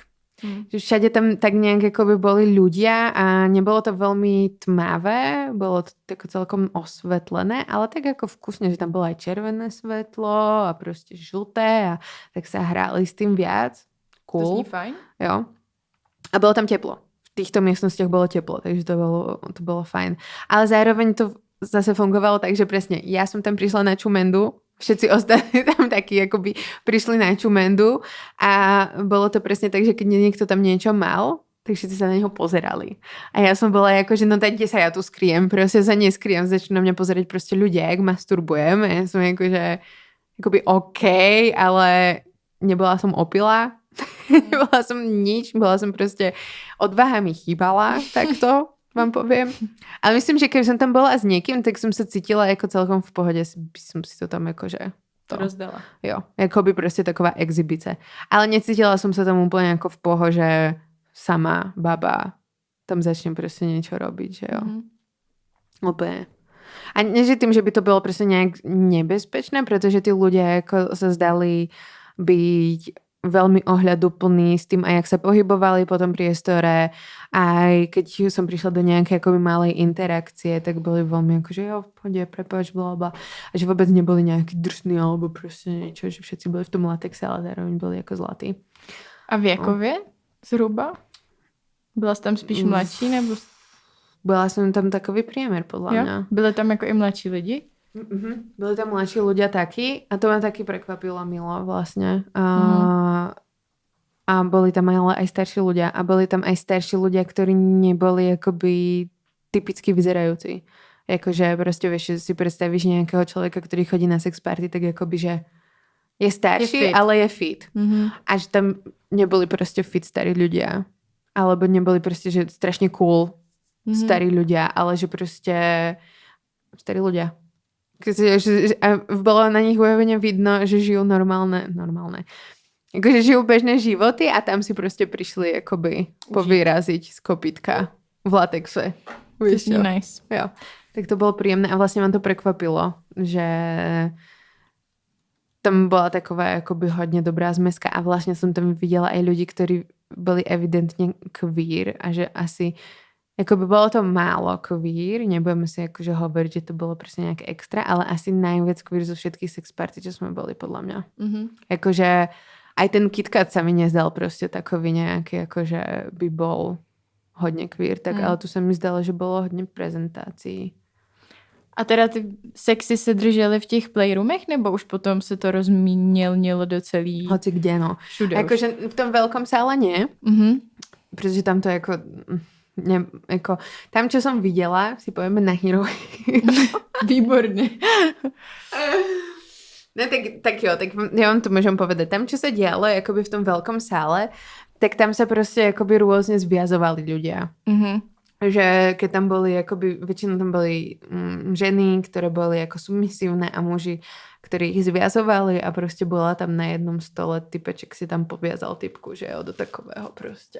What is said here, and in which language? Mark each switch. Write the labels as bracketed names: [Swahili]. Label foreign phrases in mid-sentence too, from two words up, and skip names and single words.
[Slovak] Že všade tam tak nějak jakoby boli ľudia a [Czech] nebylo to velmi tmavé, bylo to [Slovak] tako celkom osvetlené, ale tak [Czech] jako vkusně, [Slovak] že tam bylo aj červené svetlo a prostě žluté a tak [Czech] se hráli [Slovak] s tým viac. [Czech] Cool. To zní fajn. Jo. A bylo tam teplo. [Slovak] V týchto miestnostiach [Czech] bylo teplo, takže to bylo fajn. [Slovak] Ale zároveň to zase fungovalo tak, že presne ja som tam prišla na čumendu, všetci ostatní tam [Czech] taky jakoby [Slovak] prišli na čumendu a bolo to presne tak, že keď niekto tam niečo mal, tak všetci sa na něho pozerali. A ja som bola jako, že no tak kde sa ja tu skriem, prostě sa neskriem, začnú na mňa pozerať prostě ľudia, jak masturbujem. A ja som jako, že jakoby OK, ale nebola som opila, nebola som nič, bola som prostě, odvaha mi chýbala, takto vám poviem. Ale myslím, že keby som tam bola s niekým, tak som sa cítila jako celkom v pohodě, by som si to tam jakože to rozdala. [Czech] Jo, jako by prostě taková exibice. [Slovak] Ale necítila som sa tam úplně jako v pohože sama baba tam začne prostě niečo robiť, že jo. Úplně. A nie, že tým, že [Czech] by to bylo prostě nějak nebezpečné, protože [Slovak] ty ľudia jako sa zdali byť veľmi ohľaduplný s tým, aj jak sa pohybovali po tom priestore. Aj keď som prišla do nejakej akoby malej interakcie, tak boli veľmi ako, že jo, v pohode, prepáč, blablabla. A že vôbec neboli nejaký drsný alebo proste niečo, že všetci boli v tom latexe, ale zároveň boli jako zlatý. [Czech] A věkově zhruba? Byla jsi tam spíš mladší nebo... [Slovak] Byla som tam takový priemer, podľa mňa. [Czech] Byli tam jako i mladší lidi? [Slovak] Byli tam mladší ľudia taky a to ma taky prekvapilo milo vlastne. A boli tam ale aj starší ľudia a boli tam aj starší ľudia, ktorí neboli akoby typicky vyzerajúci. Jakože prostě vieš, že si predstavíš nejakého človeka, ktorý chodí na sex party, tak akoby, že je starší, ale je fit. A že tam neboli prostě fit starí ľudia. Alebo neboli prostě, že strašne cool starí ľudia, ale že prostě starí ľudia. A bylo na nich úplně vidno, že žijou normálne. Jakože žijou bežné životy a [Czech] tam si prostě přišli jakoby [Slovak] povyraziť z kopytka v latexe. [Czech] To je nice. Jo. Tak to bylo príjemné a vlastně mě to prekvapilo, že tam byla taková jakoby hodně dobrá zmeska a vlastně jsem tam viděla aj [Slovak] ľudí, ktorí [Czech] byli evidentně queer a že asi jakoby bylo to málo queer, nebudeme si jakože hovoriť, že to bylo prostě nějak extra, [Slovak] ale asi najviac queer zo všetkých sex party, čo jsme byli, podľa mňa. Jakože aj ten KitKat sa mi nezdal prostě takový nějaký, jakože by bol hodně queer, tak ale [Czech] tu se mi zdalo, že bylo hodně prezentací. A teda ty sexy se držely v těch playroomech, nebo už potom se to rozmělnilo do celý... [Slovak] Hoci kde, no. [Czech] Všude jakože v tom velkom sále nie, protože tam to jako... Ne, jako, tam, [Slovak] čo som videla, si povieme na Hero. [Czech] Výborně. [Slovak] Ne, tak jo, tak ja vám to môžem povedať. Tam, čo sa dialo, jakoby v tom veľkom sále, tak tam sa prostě jakoby rôzne zviazovali ľudia. že keď tam boli, akoby, väčšinou tam boli ženy, ktoré boli ako submisívne a muži, ktorí ich zviazovali a proste bola tam na jednom stole typeček si tam poviazal typku, že jo, do takového proste.